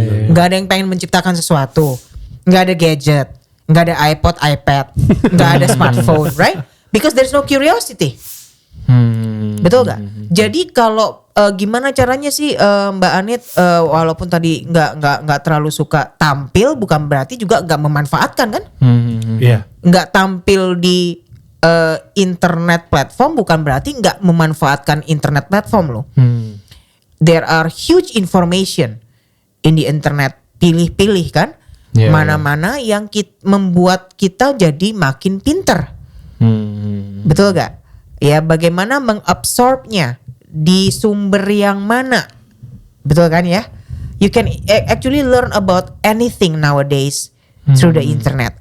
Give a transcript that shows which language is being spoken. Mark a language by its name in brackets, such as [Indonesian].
[Indonesian] Gak ada yang pengen menciptakan sesuatu. Gak ada gadget, gak ada iPod, iPad, gak ada smartphone, right? [English] Because there's no curiosity. [Indonesian] Betul gak? Jadi kalau gimana caranya sih Mbak Anit, walaupun tadi nggak terlalu suka tampil, bukan berarti juga nggak memanfaatkan kan? Nggak tampil di internet platform bukan berarti nggak memanfaatkan internet platform loh. [English] There are huge information in the internet. [Indonesian] Pilih-pilih kan? Mana-mana yang membuat kita jadi makin pinter. Betul gak? Ya bagaimana mengabsorbnya di sumber yang mana. Betul kan ya? [English] You can actually learn about anything nowadays through the internet.